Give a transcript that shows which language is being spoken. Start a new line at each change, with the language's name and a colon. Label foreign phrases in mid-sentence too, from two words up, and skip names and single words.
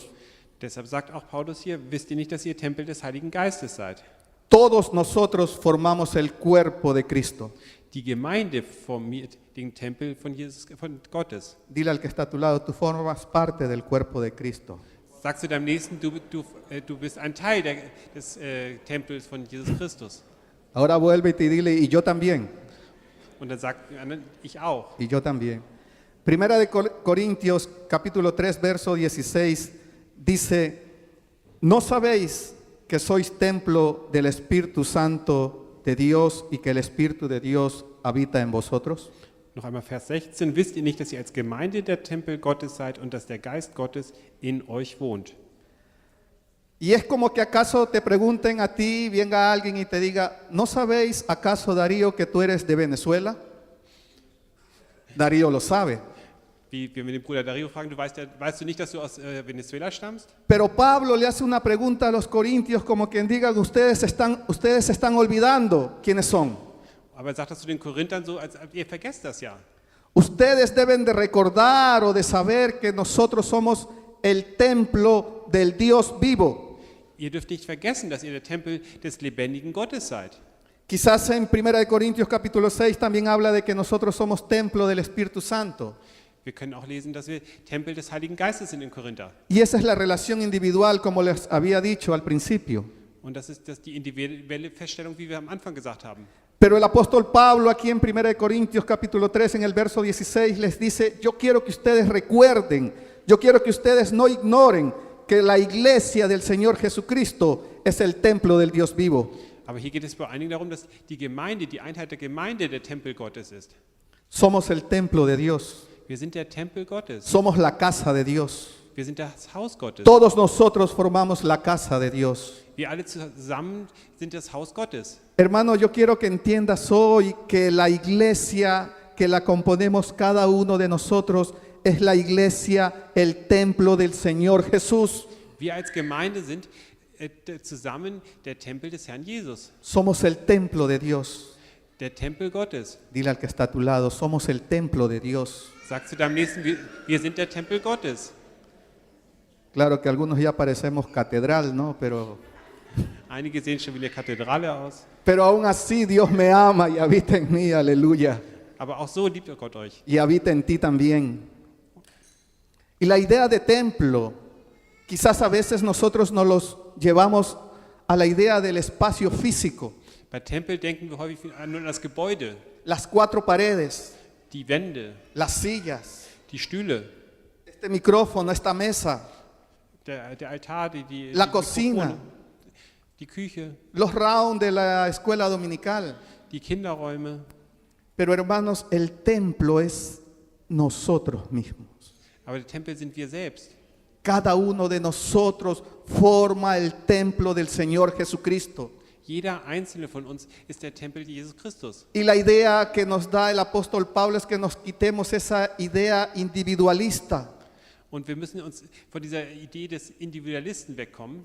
German: Deshalb sagt auch Paulus hier, wisst ihr nicht, dass ihr Tempel des Heiligen Geistes seid?
Spanish: Todos nosotros formamos el cuerpo de Cristo.
German: Die Gemeinde formiert den Tempel von Gottes.
Spanish: Dile al que está a tu lado, tú formas parte del cuerpo de Cristo.
German: Sagst du deinem Nächsten, du bist ein Teil des Tempels von Jesus Christus.
Spanish: Ahora vuelve y te dile, y yo también,
German: Und dann sagt der andere, ich auch.
Spanish: y yo también. Primera de Corintios, capítulo 3, verso 16, dice, ¿no sabéis que sois templo del Espíritu Santo de Dios y que el Espíritu de Dios habita en vosotros?
German: Noch einmal Vers 16. Wisst ihr nicht, dass ihr als Gemeinde der Tempel Gottes seid und dass der Geist Gottes in euch wohnt?
Spanish: Y es como que acaso te pregunten a ti, venga alguien y te diga, ¿no sabéis acaso, Darío, que tú eres de Venezuela? Darío lo sabe.
German: Wie wir mit dem Bruder Dario fragen, weißt du nicht, dass du aus Venezuela stammst?
Spanish: Pero Pablo le hace una pregunta a los corintios como quien diga, ustedes están olvidando quiénes son.
German: Aber er sagt das zu den Korinthern so, als ihr vergesst das ja.
Spanish: Ustedes deben de recordar o de saber que nosotros somos el templo del Dios vivo.
German: Ihr dürft nicht vergessen, dass ihr der Tempel des lebendigen Gottes seid.
Spanish: Quizás en 1 Corintios capítulo 6 también habla de que nosotros somos templo del Espíritu Santo.
German: Wir können auch lesen, dass wir Tempel des Heiligen Geistes sind in Korinther.
Spanish: Y esa es la relación individual, como les había dicho al principio.
German: Und das ist die individuelle Feststellung, wie wir am Anfang gesagt haben.
Spanish: Pero el apóstol Pablo aquí en 1 Corintios capítulo 3 en el verso 16 les dice, yo quiero que ustedes recuerden, yo quiero que ustedes no ignoren que la iglesia del Señor Jesucristo es el templo del Dios vivo.
German: Aber hier geht es vor allen Dingen darum, dass die Gemeinde, die Einheit der Gemeinde der Tempel Gottes ist.
Spanish: Somos el templo de Dios,
German: Wir sind der Tempel Gottes.
Spanish: somos la casa de Dios.
German: Wir sind das Haus Gottes.
Spanish: Todos nosotros formamos la casa de Dios.
German: Wir alle zusammen sind das Haus Gottes.
Spanish: Hermano, yo quiero que entiendas hoy que la iglesia que la componemos cada uno de nosotros es la iglesia, el templo del Señor Jesús.
German: Wir als Gemeinde sind zusammen der Tempel des Herrn Jesus.
Spanish: Somos el templo de Dios.
German: Der Tempel Gottes.
Spanish: Dile al que está a tu lado, somos el templo de Dios.
German: Sagst du deinem Nächsten, wir sind der Tempel Gottes.
Spanish: Claro que algunos ya parecemos catedral, ¿no?
German: Einige sehen schon wie eine Kathedrale aus.
Spanish: Pero aún así Dios me ama y habita en mí, aleluya.
German: Aber auch so liebt Gott euch.
Spanish: Y habita en ti también. Y la idea de templo Quizás a veces nosotros nos los llevamos a la idea del espacio físico,
German: Bei Tempel denken wir häufig nur an das Gebäude,
Spanish: las cuatro paredes,
German: die Wände,
Spanish: las sillas,
German: die Stühle,
Spanish: este micrófono, esta mesa,
German: der Altar,
Spanish: la
German: die
Spanish: cocina,
German: Mikrofone, die Küche,
Spanish: los rounds de la escuela dominical.
German: die Kinderräume.
Spanish: Pero hermanos, el templo es nosotros mismos.
German: Aber der Tempel sind wir selbst.
Spanish: Cada uno de nosotros forma el templo del Señor Jesucristo.
German: Jeder einzelne von uns ist der Tempel Jesus Christus.
Spanish: Y la idea que nos da el apóstol Pablo es que nos quitemos esa idea individualista,
German: Und wir müssen uns von dieser Idee des Individualisten wegkommen.